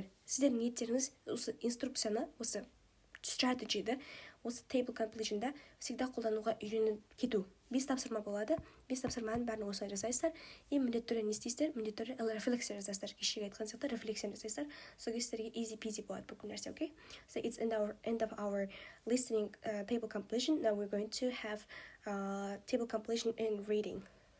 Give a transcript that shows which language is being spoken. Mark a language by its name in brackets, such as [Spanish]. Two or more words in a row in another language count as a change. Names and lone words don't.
[Kazakh] Сіздердің ниеттеріңіз осы инструкцияны, осы стратегиді, осы [English] table completion'да [Kazakh] всегда қолдануға үйреніп кету. 5 тапсырма болады. 5 тапсырманың бәрін осылай жасайсыздар. И міндетті түрде не істейсіздер? Міндетті түрде рефлексия жасайсыздар. Кешегі айтқан сияқты рефлексия жасайсыздар. Сол кезде сіздерге [English] easy peasy [Kazakh] болады бүкіл нәрсе, [English] okay? So it's end of our listening table completion. Now we're going to have table completion and reading.